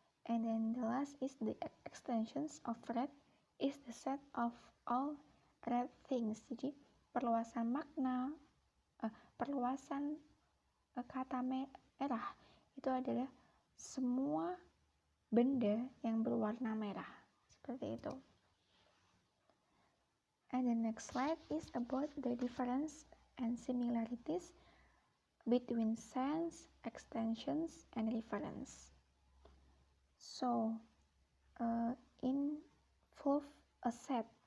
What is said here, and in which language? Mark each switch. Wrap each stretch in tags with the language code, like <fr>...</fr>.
<en>And then the last is the extensions of red is the set of all red things.</en> <id>Jadi perluasan makna, perluasan kata merah itu adalah semua benda yang berwarna merah seperti itu.</id> <en>And the next slide is about the difference and similarities between sense, extensions, and reference. So, involve a set.</en>